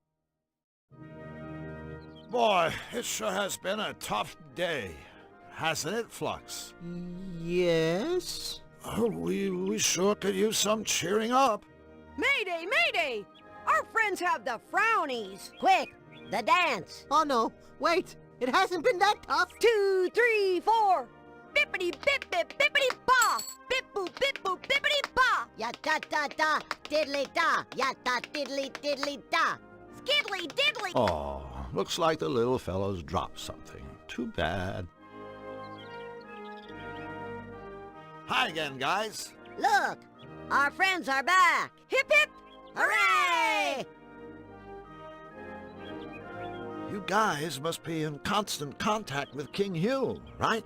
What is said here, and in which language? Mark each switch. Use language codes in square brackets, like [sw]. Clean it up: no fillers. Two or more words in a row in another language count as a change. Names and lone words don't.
[en] Boy, it sure has been a tough day, hasn't it, Flux? Yes? Oh, we sure could use some cheering up. Mayday, mayday! Our friends have the frownies. Quick, the dance. Oh no, wait, it hasn't been that tough. 2, 3, 4. Bippity bip bip bippity pa. Bip boop bip boop bippity pa. Ya da da da, diddly da. Ya da diddly diddly da. Skiddly diddly. Oh, looks like the little fellow's dropped something. Too bad. Hi again, guys. Look, our friends are back. Hip hip. Hooray! You guys must be in constant contact with King Hugh, right?